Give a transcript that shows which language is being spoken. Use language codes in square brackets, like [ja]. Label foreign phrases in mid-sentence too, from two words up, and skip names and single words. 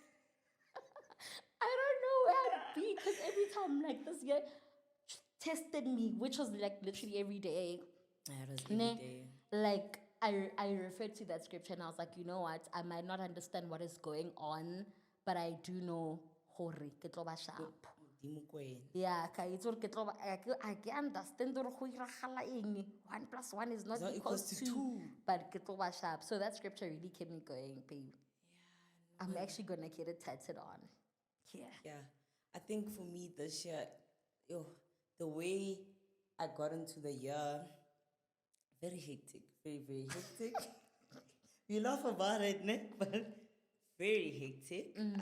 [en] I don't know where I'd be because every time like this year tested me, which was like literally every day. Yeah, it was every day. Like I referred to that scripture and I was like, you know what? I might not understand what is going on, but I do know [st] hore ke tlo ba sharp. [en] Yeah, I understand 1 plus 1 is not equals to 2, but [st] ke tlo ba sharp. [en] So that scripture really kept me going, babe. Yeah, I'm actually gonna get it tattooed on. Yeah, I think for me this year, the way I got into the year, very hectic, very hectic. We laugh about it, ne? But very hectic.